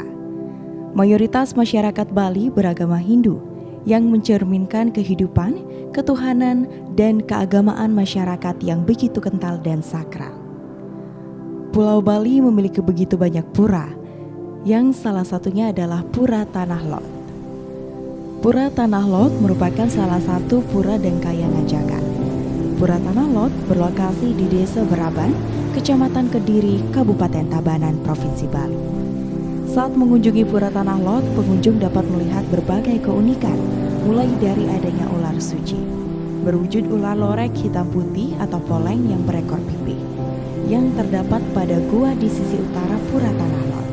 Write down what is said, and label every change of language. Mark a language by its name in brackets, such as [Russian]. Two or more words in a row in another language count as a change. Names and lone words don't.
[Indonesian] Mayoritas masyarakat Bali beragama Hindu yang mencerminkan kehidupan, ketuhanan, dan keagamaan masyarakat yang begitu kental dan sakral. Pulau Bali memiliki begitu banyak pura, yang salah satunya adalah Pura Tanah Lot. Pura Tanah Lot merupakan salah satu pura dan kayangan jagat. Pura Tanah Lot berlokasi di Desa Beraban, Kecamatan Kediri, Kabupaten Tabanan, Provinsi Bali. Saat mengunjungi Pura Tanah Lot, pengunjung dapat melihat berbagai keunikan, mulai dari adanya ular suci, berwujud ular lorek hitam putih atau poleng yang berekor pipih, yang terdapat pada gua di sisi utara Pura Tanah Lot.